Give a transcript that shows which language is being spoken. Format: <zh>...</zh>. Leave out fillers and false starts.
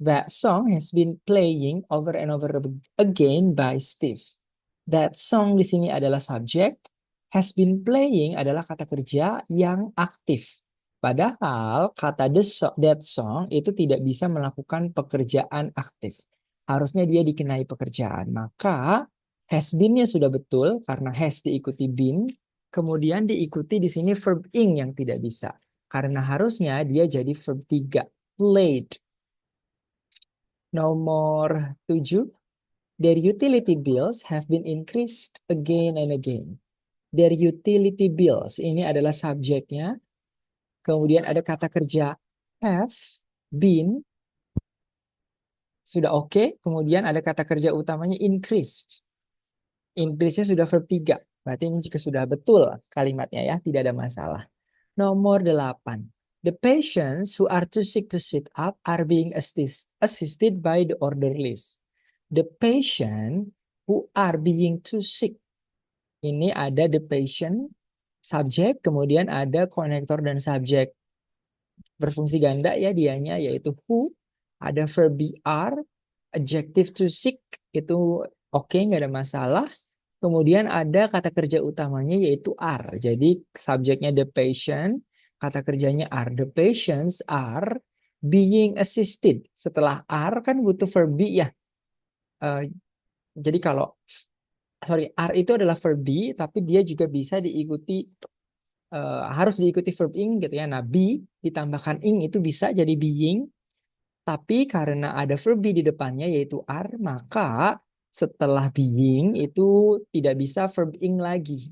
<en>That song has been playing over and over again by Steve. That song</en> <id>di sini adalah subjek.</id> <en>Has been playing</en> <id>adalah kata kerja yang aktif. Padahal kata</id> <en>that song</en> <id>itu tidak bisa melakukan pekerjaan aktif. Harusnya dia dikenai pekerjaan. Maka</id> <en>has been-</en> <id>nya sudah betul karena has diikuti been. Kemudian diikuti di sini verb ing yang tidak bisa. Karena harusnya dia jadi verb 3. Played. Nomor 7.</id> <en>Their utility bills have been increased again and again. Their utility bills</en> <id>ini adalah subjeknya. Kemudian ada kata kerja</id> <en>have been,</en> <id>sudah oke. Kemudian ada kata kerja utamanya increased. Increase-nya sudah verb 3. Berarti ini juga sudah betul kalimatnya ya, tidak ada masalah. Nomor 8.</id> <en>The patients who are too sick to sit up are being assisted by the orderlies. The patient who are being too sick.</en> <id>Ini ada</id> <en>the patient,</en> <id>subjek, kemudian ada konektor dan subjek. Berfungsi ganda ya dianya, yaitu who. Ada</id> <en>verb are, adjective to sick,</en> <id>itu oke, nggak ada masalah. Kemudian ada kata kerja utamanya yaitu are. Jadi subjeknya</id> <en>the patient,</en> <id>kata kerjanya are.</id> <en>The patients are being assisted.</en> <id>Setelah are kan butuh verb be ya. Jadi kalau are itu adalah verb be, tapi dia juga bisa diikuti harus diikuti verb ing gitu ya. Nah, be ditambahkan ing itu bisa jadi being. Tapi karena ada verb be di depannya yaitu are, maka setelah being itu tidak bisa verb ing lagi.</id>